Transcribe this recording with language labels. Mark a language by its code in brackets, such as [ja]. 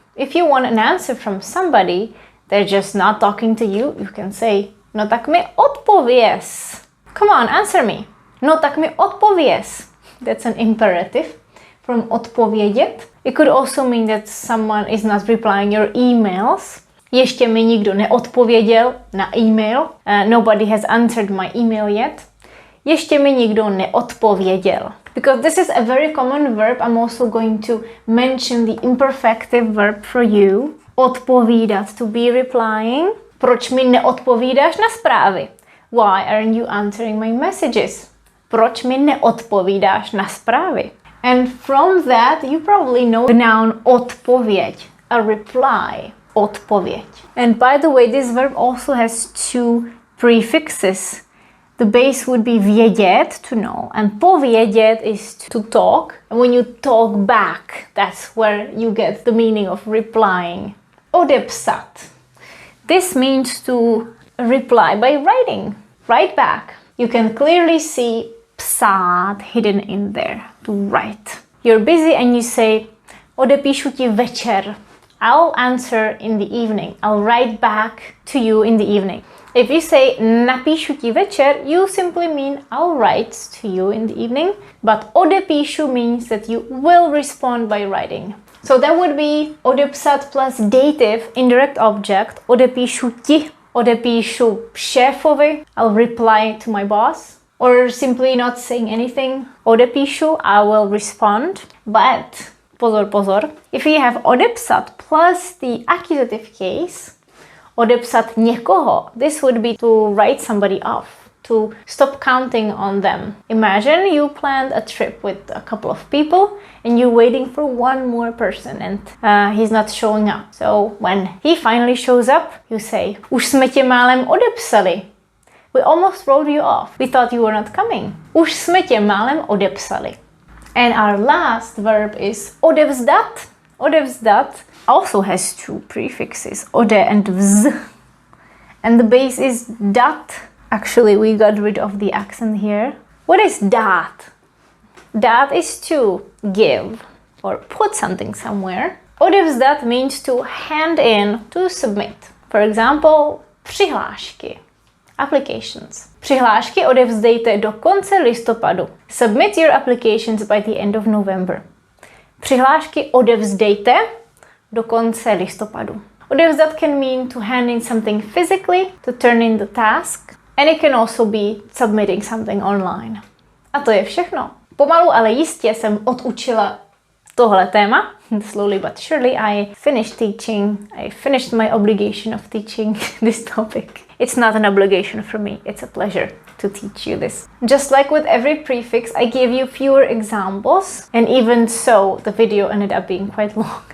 [en] If you want an answer from somebody, they're just not talking to you, you can say, [cs] no tak mi odpověz. [en] Come on, answer me. [cs] No tak mi odpověz. [en] That's an imperative from odpovědět. It could also mean that someone is not replying your emails. [cs] Ještě mi nikdo neodpověděl na email. [en] Nobody has answered my email yet. [cs] Ještě mi nikdo neodpověděl. [en] Because this is a very common verb, I'm also going to mention the imperfective verb for you. Odpovídat, to be replying. [cs] Proč mi neodpovídáš na zprávy? [en] Why aren't you answering my messages? [cs] Proč mi neodpovídáš na zprávy? [en] And from that, you probably know the noun odpověď, a reply, odpověď. And by the way, this verb also has two prefixes. The base would be vědět, to know, and povědět is to talk. And when you talk back, that's where you get the meaning of replying. Odepsat. This means to reply by writing. Write back. You can clearly see psát hidden in there, to write. You're busy and you say, [cs] odepíšu ti večer. [en] I'll answer in the evening. I'll write back to you in the evening. If you say [cs] napíšu ti večer, [en] you simply mean I'll write to you in the evening. But odepíšu means that you will respond by writing. So that would be odepsat plus dative, indirect object. [cs] Odepíšu ti, odepíšu šéfovi. [en] I'll reply to my boss. Or simply not saying anything. Odepíšu, I will respond. But, pozor, pozor, if you have odepsat plus the accusative case, odepsat někoho, this would be to write somebody off, to stop counting on them. Imagine you planned a trip with a couple of people and you're waiting for one more person and he's not showing up. So when he finally shows up, you say, [cs] už jsme tě málem odepsali. [en] We almost wrote you off. We thought you were not coming. [cs] Už jsme tě málem odepsali. [en] And our last verb is odevzdat. Odevzdat also has two prefixes, ode and vz. And the base is dat. Actually, we got rid of the accent here. What is dát? Dát is to give or put something somewhere. Odevzdat means to hand in, to submit. For example, přihlášky. Applications. [cs] Přihlášky odevzdejte do konce listopadu. [en] Submit your applications by the end of November. [cs] Přihlášky odevzdejte do konce listopadu. [en] Odevzdat can mean to hand in something physically, to turn in the task, and it can also be submitting something online. [cs] A to je všechno. Pomalu, ale jistě jsem odučila tohle téma. [en] Slowly but surely I finished teaching. I finished my obligation of teaching this topic. It's not an obligation for me. It's a pleasure to teach you this. Just like with every prefix, I gave you fewer examples, and even so, the video ended up being quite long.